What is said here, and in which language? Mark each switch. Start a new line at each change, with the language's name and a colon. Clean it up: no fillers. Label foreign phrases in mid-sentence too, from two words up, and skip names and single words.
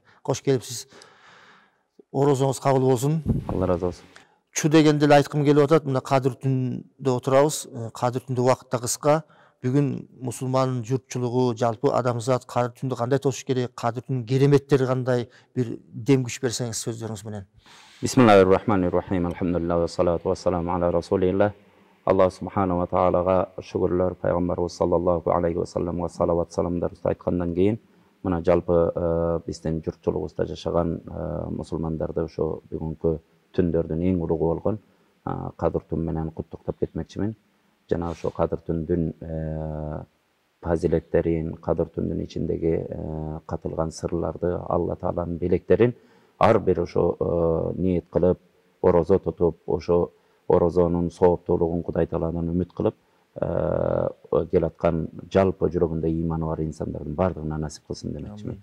Kyrgyz: Кош келипсиз. Орозоңуз кабыл болсун. Алла разы болсун. Чу дегенде эле айткым келип атат. Мына кадыр түндө отурабыз. Кадыр түндө убакыт да кыска. Бүгүн мусулман журтчулугу, жалпы адамзат кадыр түндү кандай тосуш керек, кадыр түндүн кереметтери кандай, бир дем күч берсеңиз сөздөрүңүз менен.
Arabic: بسم الله الرحمن الرحيم. الحمد لله والصلاة والسلام على رسول الله. الله سبحانه وتعالى
Kyrgyz: шүгүрлөр, пайгамбарыбыз
Arabic: صلى الله عليه وسلم
Kyrgyz: салават саламдар айткандан кийин мына жалпы биздин журтчулугубузда жашаган мусулмандарды ошо бүгүнкү түндөрдүн эң улугу болгон кадыр түн менен куттуктап кетмекчимин. Жана ошо кадыр түндүн фазилеттерин, кадыр түндүн ичиндеги катылган сырларды, Алла Тааланын белектерин ар бир ошо ниет кылып, орозо тутуп, ошо орозонун сооптуулугун Кудай Тааладан үмүт кылып келаткан жалпы жүрөгүндө ыйманы бар инсандардын бардыгына насип кылсын демекчимин.